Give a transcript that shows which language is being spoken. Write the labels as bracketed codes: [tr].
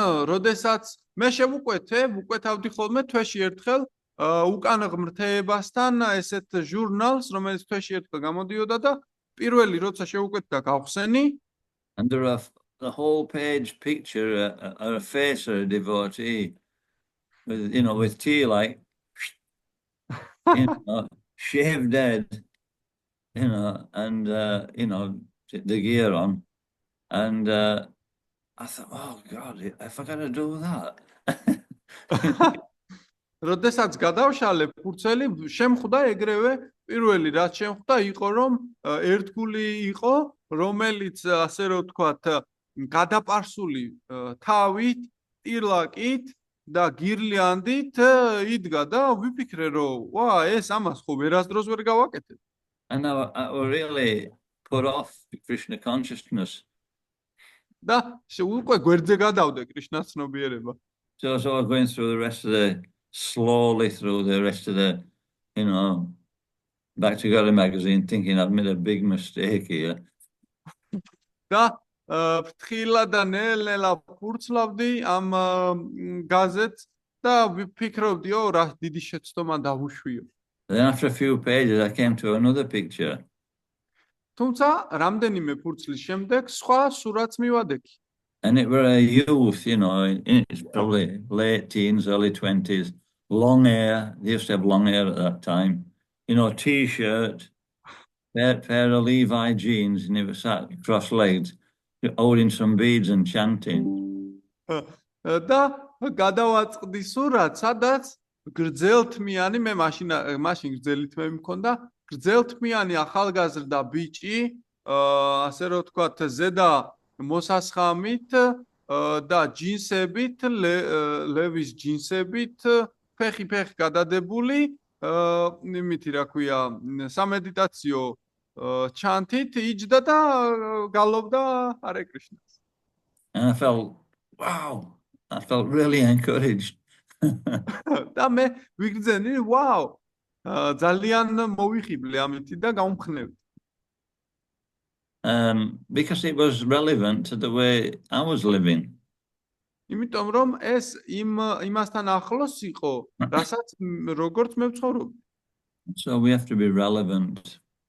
[ka] როდესაც მე ვუკვეთავდი ხოლმე თვეში ერთხელ უკან ღმრთეებასთან ესეთ ჟურნალს, რომელიც თვეში ერთხელ გამოდიოდა და პირველი როცა შევუკვეთა გავხსენი. [en] And there are the whole page picture a face of a devotee with, you know, with tea like, you know, shaved head, you know, and, you know, the gear on. And I thought, oh God, if I got to do that. [ka] როდესაც გადავშალე ფურცელი შემხვდა ეგრევე პირველი რაც შემხვდა იყო რომ ერთგული იყო რომელიც ასე რომ ვთქვათ გადაპარსული თავით ტირლაკით და გირლიანდით იდგა და ვიფიქრე რომ ვა ეს ამას ხო ვერასდროს ვერ გავაკეთებ. [en] And I really put off Krishna consciousness. [ka] და უკვე გვერდზე გადავდე კრიშნას ცნობიერება. [en] So I was going through the rest of the slowly through the rest of the, you know, Back Together magazine, thinking I've made a big mistake here. [ka] და ფრთხილად და ნელ-ნელა ფურცლავდი ამ გაზეთს და ვფიქრობდიო რა დიდი შეცდომა დავუშვიო. [en] Then after a few pages I came to another picture. [ka] თუმცა რამდენიმე ფურცლის შემდეგ სხვა სურათს მივადექი. [en] And it were a youth, you know, in his probably late teens, early 20s, long hair. They used to have long hair at that time. You know, T-shirt, pair of Levi jeans, and he was sat cross-legged, holding some beads and chanting. [ka] და გადავაწყდი სურათს, სადაც გრძელთმიანი, მე მაშინ გრძელითმე მქონდა, გრძელთმიანი ახალგაზრდა ბიჭი, ასე რომ ვთქვათ, ზედა მოსასხამით და ჯინსებით, ლევის ჯინსებით, ფეხი გადადებული, იმითი რა ქვია, სამედიტაციო ჩანთით იჯდა და გალობდა ჰარე კრიშნას. [en] And I felt, wow, I felt really encouraged. [ka] და მე ვიგრძენი, ვაუ, ძალიან მოვიხიბლე ამითი და გავმხნევდი. [en] Because it was relevant to the way I was living. [ka] იმიტომ რომ ეს იმასთან ახლოს იყო, რასაც როგორც მე ვცხოვრობ. [en] So we have to be relevant.